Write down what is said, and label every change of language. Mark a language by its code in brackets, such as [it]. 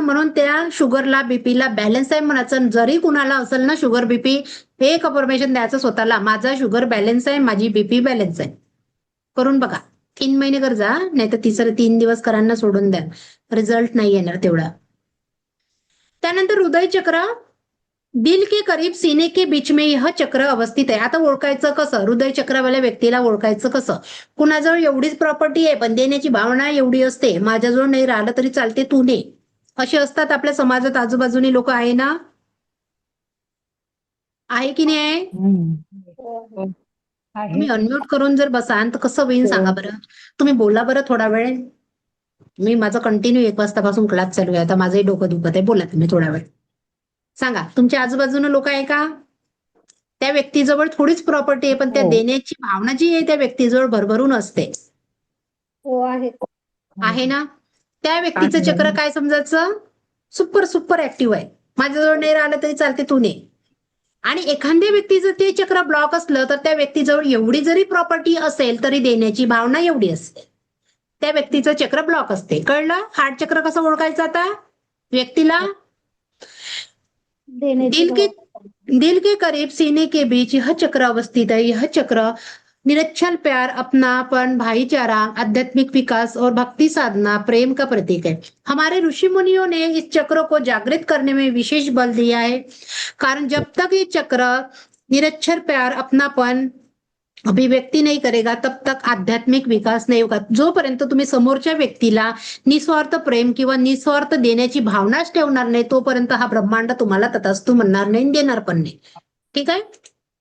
[mr] म्हणून त्या शुगरला, बीपीला बॅलन्स आहे म्हणायचं. जरी कुणाला असेल ना शुगर बीपी, एक अफर्मेशन द्यायचं स्वतःला, माझा शुगर बॅलन्स आहे, माझी बीपी बॅलन्स आहे. करून बघा. 3 महिने कर जा, नाही तर तिसरे 3 दिवस करांना सोडून द्या. रिझल्ट नाही येणार तेवढा. त्यानंतर हृदय चक्र, [hi] दिल के करीब सीने के बीच में यह चक्र अवस्थित [mr] आहे. आता ओळखायचं कसं? हृदय चक्रवाल्या व्यक्तीला ओळखायचं कसं? कुणाजवळ एवढीच प्रॉपर्टी आहे पण देण्याची भावना एवढी असते, माझ्याजवळ नाही राहिलं तरी चालते, तू ने, असे असतात आपल्या समाजात आजूबाजूनी लोक आहे ना. आहे की नाही आहे? तुम्ही अनम्यूट करून जर बसाल तर कसं होईल सांगा बरं. तुम्ही बोला बरं थोडा वेळ. मी माझं कंटिन्यू 1 वाजतापासून क्लास चालू आहे. आता माझंही डोकं दुखत आहे. बोला तुम्ही थोडा वेळ. सांगा, तुमच्या आजूबाजूला लोक आहे का? त्या व्यक्तीजवळ थोडीच प्रॉपर्टी आहे पण त्या देण्याची भावना जी आहे त्या व्यक्तीजवळ भरभरून असते. हो आहे. आहे ना. त्या व्यक्तीचं चक्र काय समजायचं? सुपर ऍक्टिव्ह आहे. माझ्याजवळ नाही राहिलं तरी चालते, तू ने. आणि एखाद्या व्यक्तीचं ते चक्र ब्लॉक असलं तर त्या व्यक्तीजवळ एवढी जरी प्रॉपर्टी असेल तरी देण्याची भावना एवढी असते. त्या व्यक्तीचं चक्र ब्लॉक असते. कळलं? हार्ट चक्र कसं ओळखायचं आता व्यक्तीला? देण्याची [hi] दिल के करीब सीने के बीच यह चक्र अवस्थित है. यह चक्र निरक्षल प्यार, अपनापन, भाईचारा, आध्यात्मिक विकास और भक्ति साधना, प्रेम का प्रतीक है. हमारे ऋषि मुनियों ने इस चक्र को जागृत करने में विशेष बल दिया है, कारण जब तक ये चक्र निरक्षर प्यार, अपनापन अभिव्यक्ती नाही करेगा तब तक आध्यात्मिक विकास नाही होगा. [mr] जोपर्यंत तुम्ही समोरच्या व्यक्तीला निस्वार्थ प्रेम किंवा निस्वार्थ देण्याची भावनाच ठेवणार नाही तोपर्यंत हा ब्रह्मांड तुम्हाला तथास्तु म्हणणार नाही, देणार पण नाही. ठीक आहे?